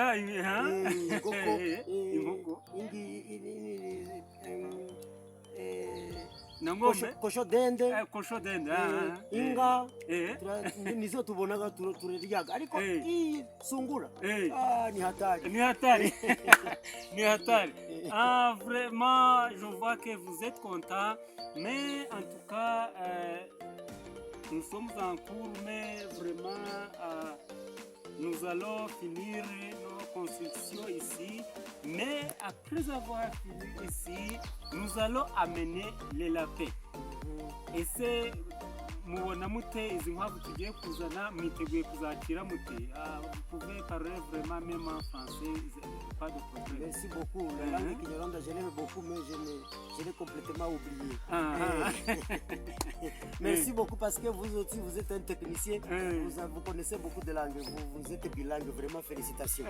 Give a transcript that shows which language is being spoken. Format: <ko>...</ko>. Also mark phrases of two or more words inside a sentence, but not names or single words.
<rw>Ingoko kosho dende, inga nizo tubonaga turaryaga, ariko iyi sungura</rw> <sw>ni hatari.</sw> <fr>Vraiment je vois que vous êtes content, mais en tout cas nous sommes en cours, mais vraiment nous allons finir nos constructions ici, mais après avoir fini ici, nous allons amener les lapins. Et c'est</fr> <rw>mubona mute izi nkwavu tugiye kuzana, mwiteguye kuzakira mute?</rw> <fr>Vous pouvez parler vraiment même en français, pas de problème. Merci beaucoup. La langue kinyarwanda je l'aime beaucoup, mais je l'ai complètement oublié. Merci beaucoup parce que vous aussi vous êtes un technicien, vous connaissez beaucoup de langues, vous êtes bilingue, vraiment félicitations.</fr>